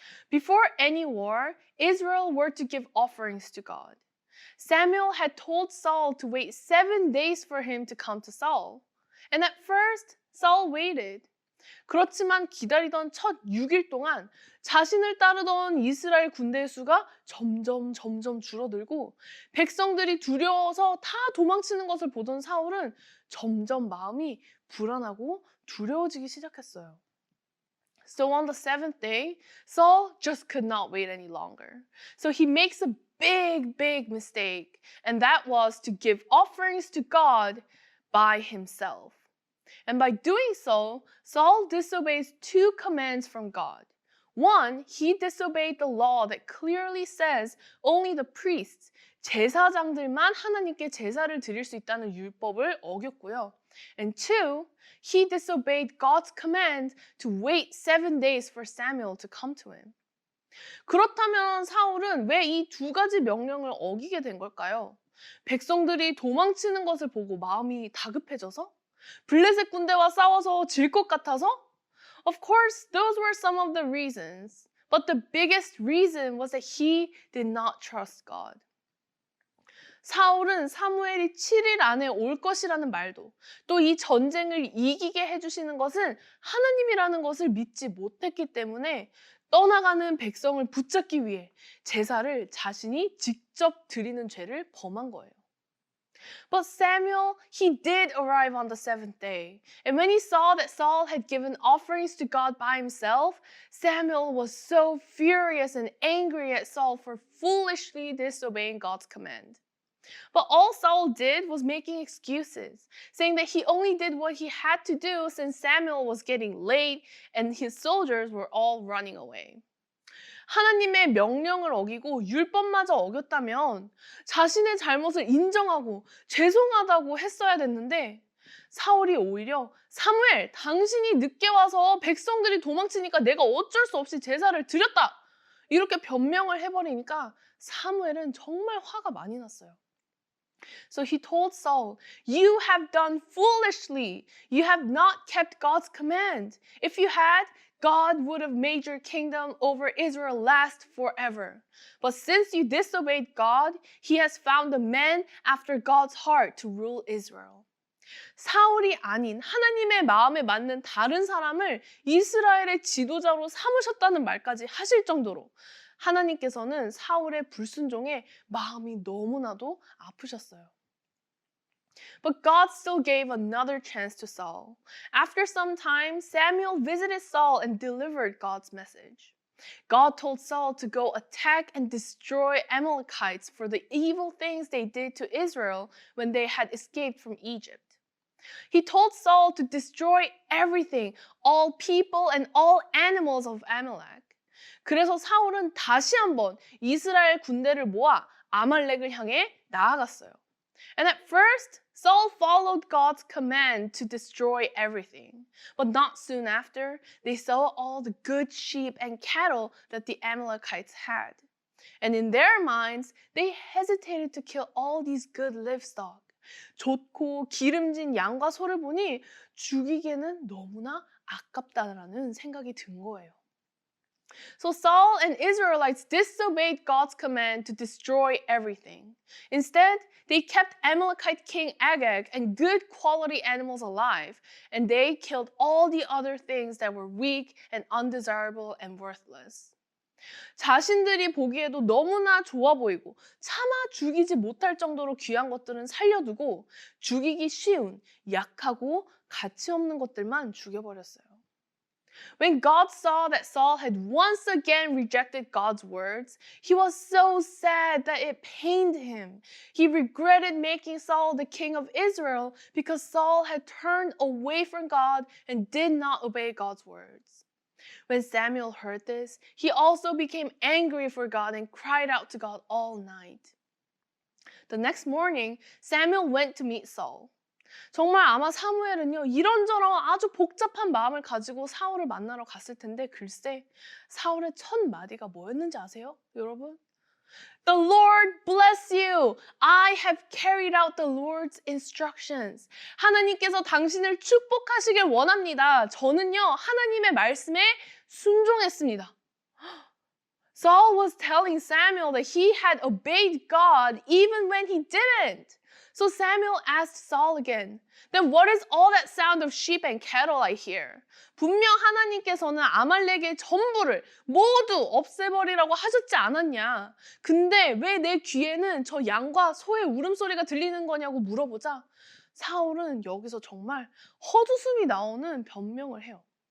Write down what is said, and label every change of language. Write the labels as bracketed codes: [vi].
[en] Before any war, Israel were to give offerings to God. Samuel had told Saul to wait 7 days for him to come to Saul. And at first, Saul waited. [ko] 그렇지만 기다리던 첫 6일 동안 자신을 따르던 이스라엘 군대의 수가 점점 줄어들고 백성들이 두려워서 다 도망치는 것을 보던 사울은 점점 마음이 불안하고 두려워지기 시작했어요. [en] So on the 7th day, Saul just could not wait any longer. So he makes a big mistake, and that was to give offerings to God by himself. And by doing so, Saul disobeys 2 commands from God. One, he disobeyed the law that clearly says only the priests, [ko] 제사장들만 하나님께 제사를 드릴 수 있다는 율법을 어겼고요. [en] And 2, he disobeyed God's command to wait 7 days for Samuel to come to him. [ko] 그렇다면 사울은 왜 이 2가지 명령을 어기게 된 걸까요? 백성들이 도망치는 것을 보고 마음이 다급해져서? 블레셋 군대와 싸워서 질 것 같아서? [en] Of course, those were some of the reasons. But the biggest reason was that he did not trust God. [ko] 사울은 사무엘이 7일 안에 올 것이라는 말도 또 이 전쟁을 이기게 해주시는 것은 하나님이라는 것을 믿지 못했기 때문에 떠나가는 백성을 붙잡기 위해 제사를 자신이 직접 드리는 죄를 범한 거예요. [en] But Samuel, he did arrive on the seventh day. And when he saw that Saul had given offerings to God by himself, Samuel was so furious and angry at Saul for foolishly disobeying God's command. But all Saul did was making excuses, saying that he only did what he had to do since Samuel was getting late and his soldiers were all running away. [ko] 하나님의 명령을 어기고 율법마저 어겼다면 자신의 잘못을 인정하고 죄송하다고 했어야 됐는데 사울이 오히려 사무엘, 당신이 늦게 와서 백성들이 도망치니까 내가 어쩔 수 없이 제사를 드렸다. 이렇게 변명을 해버리니까 사무엘은 정말 화가 많이 났어요. [en] So he told Saul, "You have done foolishly. You have not kept God's command. If you had, God would have made your kingdom over Israel last forever. But since you disobeyed God, he has found a man after God's heart to rule Israel." [ko] 사울이 아닌 하나님의 마음에 맞는 다른 사람을 이스라엘의 지도자로 삼으셨다는 말까지 하실 정도로 하나님께서는 사울의 불순종에 마음이 너무나도 아프셨어요. [en] But God still gave another chance to Saul. After some time, Samuel visited Saul and delivered God's message. God told Saul to go attack and destroy Amalekites for the evil things they did to Israel when they had escaped from Egypt. He told Saul to destroy everything, all people and all animals of Amalek. [ko] 그래서 사울은 다시 한번 이스라엘 군대를 모아 아말렉을 향해 나아갔어요. [en] And at first, Saul followed God's command to destroy everything. But not soon after, they saw all the good sheep and cattle that the Amalekites had. And in their minds, they hesitated to kill all these good livestock. [ko] 좋고 기름진 양과 소를 보니 죽이기에는 너무나 아깝다라는 생각이 든 거예요. [en] So Saul and Israelites disobeyed God's command to destroy everything. Instead, they kept Amalekite king Agag and good quality animals alive, and they killed all the other things that were weak and undesirable and worthless. [ko] 자신들이 보기에도 너무나 좋아 보이고 차마 죽이지 못할 정도로 귀한 것들은 살려두고 죽이기 쉬운, 약하고 가치 없는 것들만 죽여버렸어요. [en] When God saw that Saul had once again rejected God's words, he was so sad that it pained him. He regretted making Saul the king of Israel because Saul had turned away from God and did not obey God's words. When Samuel heard this, he also became angry for God and cried out to God all night. The next morning, Samuel went to meet Saul. [ko] 정말 아마 사무엘은요 이런저런 아주 복잡한 마음을 가지고 사울을 만나러 갔을 텐데 글쎄 사울의 첫 마디가 뭐였는지 아세요? 여러분? [en] The Lord bless you. I have carried out the Lord's instructions. [ko] 하나님께서 당신을 축복하시길 원합니다. 저는요 하나님의 말씀에 순종했습니다. [en] Saul was telling Samuel that he had obeyed God even when he didn't. So Samuel asked Saul again, "Then what is all that sound of sheep and cattle I hear?" [ko] 분명 하나님께서는 아말렉의 전부를 모두 없애버리라고 하셨지 않았냐? 근데 왜 내 귀에는 저 양과 소의 울음소리가 들리는 거냐고 물어보자 사울은 여기서 정말 헛웃음이 나오는 변명을 해요.